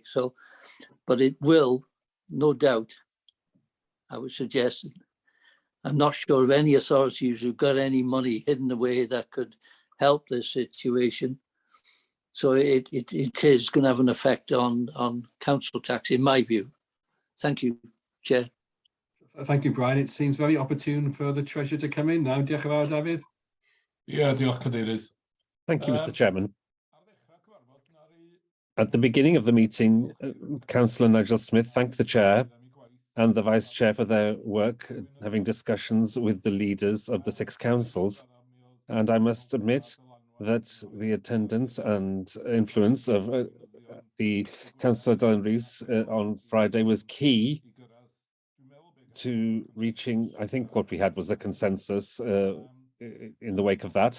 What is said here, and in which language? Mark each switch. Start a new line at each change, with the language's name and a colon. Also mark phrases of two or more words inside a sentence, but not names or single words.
English: So, but it will, no doubt, I would suggest, I'm not sure of any authorities who've got any money hidden away that could help this situation. So it is going to have an effect on council tax, in my view. Thank you, Chair. Thank you, Brian. It seems very opportune for the Treasurer to come in now.
Welsh: Diolch yn fawr, Dafydd. Diolch, Cadeirydd.
English: Thank you, Mr. Chairman. At the beginning of the meeting, Councillor Nigel Smith thanked the Chair and the Vice Chair for their work, having discussions with the leaders of the 6 councils. And I must admit that the attendance and influence of the Councillor Dylan Rees on Friday was key to reaching, I think what we had was a consensus in the wake of that.